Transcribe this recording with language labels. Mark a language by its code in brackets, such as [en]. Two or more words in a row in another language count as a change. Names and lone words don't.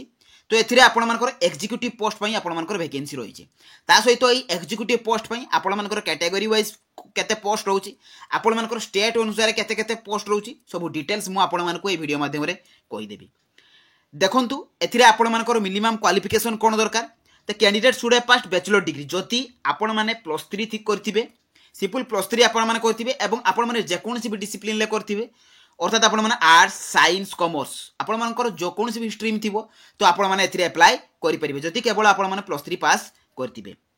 [or] ତ ଏଥିରେ ଆପଣ ମାନଙ୍କର [en] executive post [or] ପାଇଁ ଆପଣ ମାନଙ୍କର ଭେକାନ୍ସି ରହିଛି, ତା ସହିତ ଏହି [en] executive post [or] ପାଇଁ ଆପଣ ମାନଙ୍କର [en] category wise [or] କେତେ ପୋଷ୍ଟ ରହୁଛି, ଆପଣ ମାନଙ୍କର ଷ୍ଟେଟ ଅନୁସାରେ କେତେ କେତେ ପୋଷ୍ଟ ରହୁଛି ସବୁ ଡିଟେଲ୍ସ ମୁଁ ଆପଣ ମାନଙ୍କୁ ଏ ଭିଡିଓ ମାଧ୍ୟମ ରେ କହି ଦେବି। ଦେଖନ୍ତୁ ଏଥିରେ ଆପଣ ମାନଙ୍କର [en] minimum qualification [or] କଣ ଦରକାର, ତ [en] candidate should have passed bachelor degree. [or] ଯଦି ଆପଣ ମାନେ +3 ଠିକ କରିଥିବେ, ସିମ୍ପଲ +3 ଆପଣ ମାନେ କରିଥିବେ ଏବଂ ଆପଣ ମାନେ ଯେ କୌଣସି ବି ଡିସିପ୍ଲିନ ରେ କରିଥିବେ ଅର୍ଥାତ ଆପଣ ମାନେ [en] arts science commerce [or] ଆପଣ ମାନଙ୍କର ଯେ କୌଣସି ବି ଷ୍ଟ୍ରିମ ଥିବ ତ ଆପଣ ମାନେ ଏଥିରେ ଆପ୍ଲାଇ କରି ପାରିବେ ଯଦି କେବଳ ଆପଣ ମାନେ +3 ପାସ କରିଥିବେ।